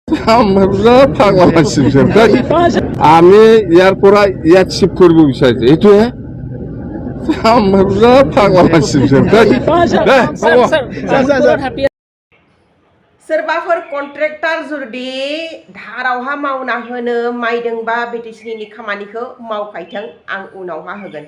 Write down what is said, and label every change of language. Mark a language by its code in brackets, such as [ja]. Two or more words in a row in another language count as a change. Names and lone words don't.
[as] আমি ইয়াৰ পৰা ইয়াত শিফ্ট কৰিব বিচাৰিছো এইটোহে [brx] सोरबाफोर कन्ट्रेक्टर जुदि धारावहा मावना होनो माइदोंबा बिटिसिनि खामानिखौ मावफायथों आं उनावहा होगोन।